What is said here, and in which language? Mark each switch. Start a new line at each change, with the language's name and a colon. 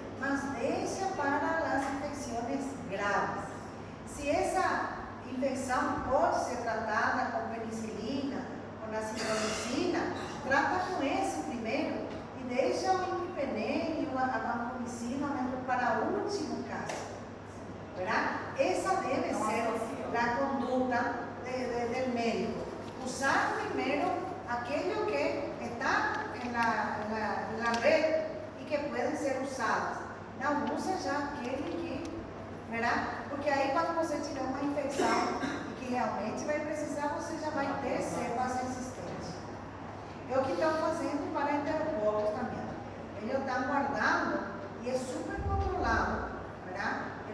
Portuguese: Mas deixa para as infecções graves. Se essa infecção pode ser tratada com penicilina, com acitromicina, trata com esse primeiro e deixa o imipenem e a vancomicina para o último caso.
Spanish: ¿Verdad? Esa debe ser la conducta del médico. Usar primero aquello que está en la red y que pueden ser usadas.
Portuguese: Não usa já aquele que,
Spanish: ¿verdad?
Portuguese: Porque aí quando você tiver uma infecção e que realmente vai precisar, você já vai ter cepas resistentes. É o que estão fazendo para enterococos também. Eles estão guardando e é super controlado,
Spanish: ¿verdad?